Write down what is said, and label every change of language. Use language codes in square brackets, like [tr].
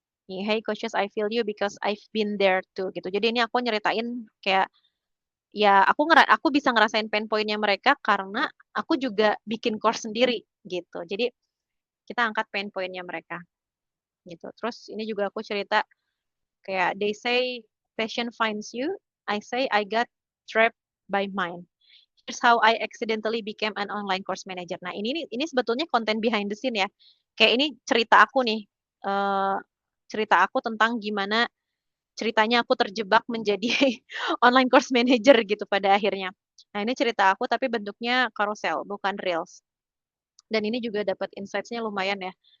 [en] Nih, hey coaches, I feel you because I've been there too gitu. [id] Jadi ini aku nyeritain kayak ya aku bisa ngerasain pain point-nya mereka karena aku juga bikin course sendiri gitu. Jadi kita angkat pain point-nya mereka gitu. Terus ini juga aku cerita kayak [en] they say passion finds you, I say I got trapped by mine. Here's how I accidentally became an online course manager. [id] Nah, ini sebetulnya konten behind the scene ya. Kayak ini cerita aku nih. eh, Cerita aku tentang gimana ceritanya aku terjebak menjadi online course manager gitu pada akhirnya. Nah, ini cerita aku tapi bentuknya carousel, bukan reels. Dan ini juga dapat insights-nya lumayan ya.